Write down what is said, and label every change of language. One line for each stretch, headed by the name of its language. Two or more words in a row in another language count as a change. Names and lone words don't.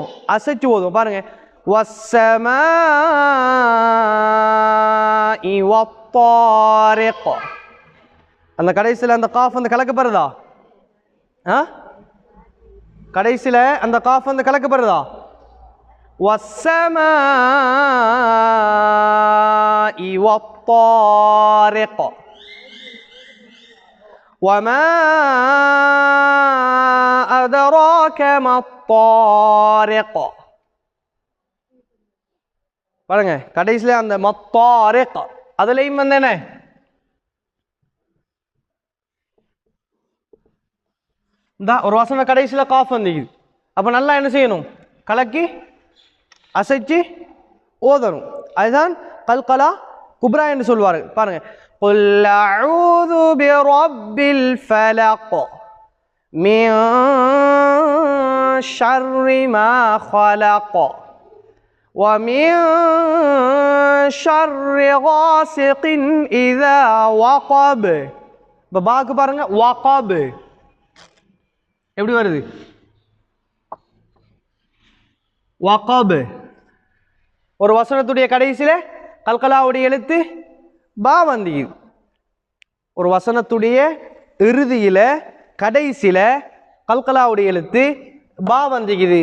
Tamil: அசைச்சு ஓதுவோம். பாருங்க,
Arabic: والسماء والطارق.
Tamil: அந்த கடைசியில் அந்த காஃப் வந்து கலக்கப்படுறதா? கடைசியில் அந்த காஃப் வந்து கலக்கப்படுறதா?
Arabic: والسماء والطارق وما أدراك ما الطارق.
Tamil: பாருங்க, கடைசியில அந்த மத்தாரிக் அதுலயும் வந்து என்ன இந்த ஒரு வசன கடைசியில காஃப் வந்துக்குது. அப்ப நல்லா என்ன செய்யணும்? கலக்கி அசைச்சு ஓதணும். அதுதான்
Arabic: قلقلة كبرى
Tamil: என்று சொல்வார்கள். பாருங்க,
Arabic: قل أعوذ برب الفلق من شر ما خلق وَمِن شَرِّ غَاسِقٍ إِذَا وَقَبَ.
Tamil: இப்போ பாக்கு பாருங்க, வகப் எப்படி வருது? வகப். ஒரு வசனத்துடைய கடைசியில கல்கலாவுடைய எழுத்து பா வந்திக்குது. ஒரு வசனத்துடைய இறுதியில கடைசியில கல்கலாவுடைய எழுத்து பா வந்திக்குது.